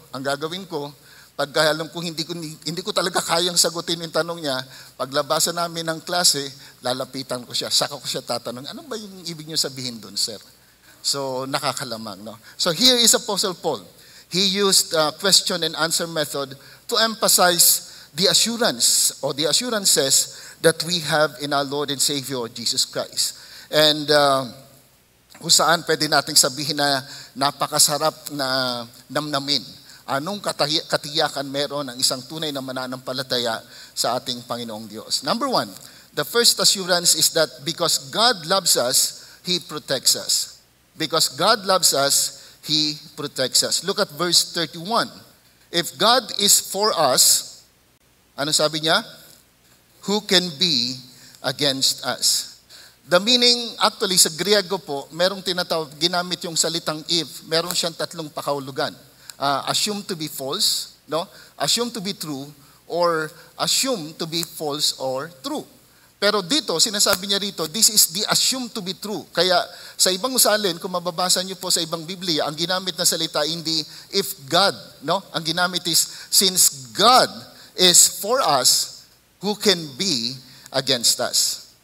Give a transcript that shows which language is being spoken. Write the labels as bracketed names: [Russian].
[Filipino] Ang gagawin ko, pag alam ko hindi ko talaga kayang sagutin yung tanong niya, paglabasan namin ng klase, lalapitan ko siya. Saka ko siya tatanong, ano ba yung ibig niyo sabihin dun, sir? [English] So, [Filipino] nakakalamang, no? [English] So, here is Apostle Paul. He used question and answer method to emphasize the assurance or the assurances that we have in our Lord and Savior, Jesus Christ. [Filipino] And kung saan pwede nating sabihin na napakasarap na namnamin. Anong katiyakan meron ang isang tunay na mananampalataya sa ating Panginoong Diyos? [English] Number one, the first assurance is that because God loves us, He protects us. Because God loves us, He protects us. Look at verse 31. If God is for us, [Filipino] ano sabi niya? [English] Who can be against us? The meaning, actually, [Filipino] sa Griego po, merong tinatawag, ginamit yung salitang if, meron siyang tatlong pakahulugan. [English] Assume to be false, no? Assume to be true, or assume to be false or true. [Filipino] Pero dito, sinasabi niya rito, [English] this is the assume to be true. [Filipino] Kaya sa ibang usalin, kung mababasa niyo po sa ibang Biblia, ang ginamit na salita, hindi if God, no? Ang ginamit [English] is, since God is for us, who can be against us?